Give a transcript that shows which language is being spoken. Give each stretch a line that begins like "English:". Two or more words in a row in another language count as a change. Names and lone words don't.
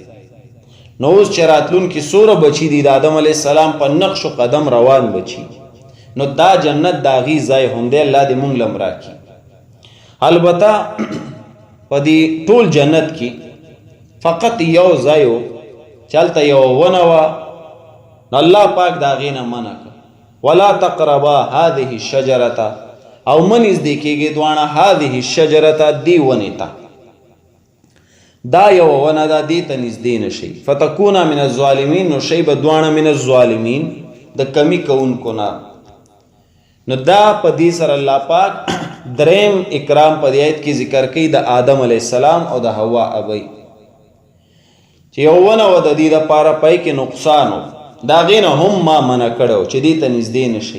Pashto: نو اوس چې راتلونکي څوره بچي دي د آدم
Arabic: علیه السلام
Pashto: په نقش و قدم روان بچي، نو دا جنت د هغې ځای هم دی. الله دې مونږ له هم راکړي. البته په دې ټول جنت کې فقط یو ځای و چې هلته یوه ونه وه، نو الله پاک د هغې نه منع کړه،
Arabic: ولا تقربا هذه الشجرة،
Pashto: او مه نږدې کېږئ دواړه
Arabic: هذه الشجرة،
Pashto: دې ونې ته. دا یوه ونه ده، دې ته نږدې نه شئ.
Arabic: فتکونا من الظالمین،
Pashto: نو شئ به دواړه
Arabic: من الظالمین،
Pashto: د کمی کوونکو نه. نو دا په دې سره الله پاک دریم اکرام په دې آیت کې ذکر کوي د آدم
Arabic: علیه السلام
Pashto: او د حوا ابۍ چې یو ونه وه د دې دپاره پای کې نقصان و، د هغې نه هم ما منع کړی و چې دې ته نږدې نه شئ.